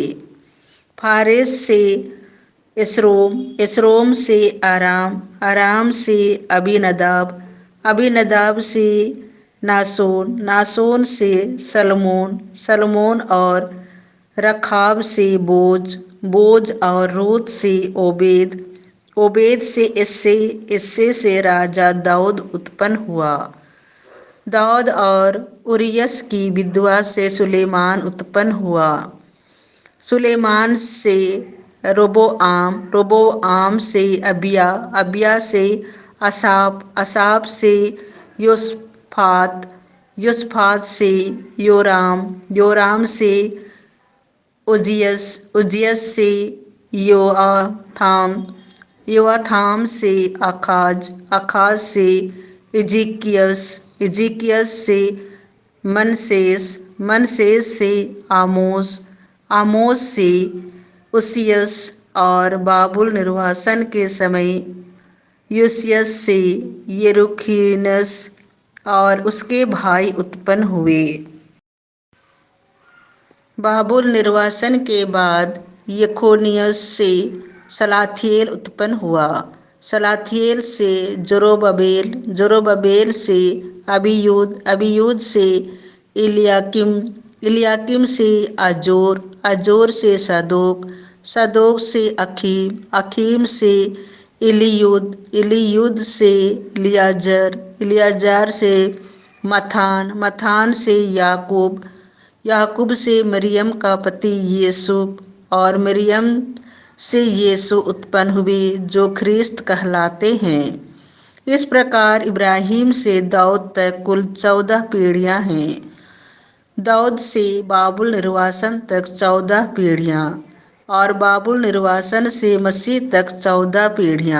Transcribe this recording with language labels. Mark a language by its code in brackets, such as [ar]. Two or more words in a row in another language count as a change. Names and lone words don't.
[hi] फारेस से इसरोम, इसरोम से आराम, आराम से अबीनदाब, अबीनदाब से नासोन, नासोन से सलमोन, सलमोन और रखाब से बोज, बोज और रूत से ओबेद, ओबेद से इस्से, इस्से से राजा दाऊद उत्पन्न हुआ। दाऊद और उरियस की विधवा से सुलेमान उत्पन्न हुआ। सुलेमान से रोबोआम, रोबोआम से अबिया, अबिया से असाप, असाप से योसफात, योसफात से योराम, योराम से उजियस, उजियस से योआथाम, योआथाम से आखाज, आखाज से इजिकियस, इजिकियस से मनसेस, मनसेस से आमोस, आमोस से उसियस और बाबुल निर्वासन के समय यूसियस से यरुखीनस और उसके भाई उत्पन्न हुए। बाबुल निर्वासन के बाद यकोनियस से सलाथिएल उत्पन्न हुआ। सलाथिएल से जोरोबेल, जोरोबेल से अबीयूद, अबीयूद से इलियाकिम, इलियाकिम से अजोर, अजोर से सदोक, सदोक से अखीम, अखीम से इलियूद, इलियूद से इलियाजर, इलियाजर से मथान, मथान से याकूब, याकूब से मरियम का पति यूसुफ और मरियम से यीशु उत्पन्न हुए जो ख्रिस्त कहलाते हैं। इस प्रकार इब्राहिम से दाऊद तक कुल 14 पीढ़ियां हैं। दाऊद से बाबुल निर्वासन तक 14 पीढ़ियां और बाबुल निर्वासन से मसीह तक 14 पीढ़ियां।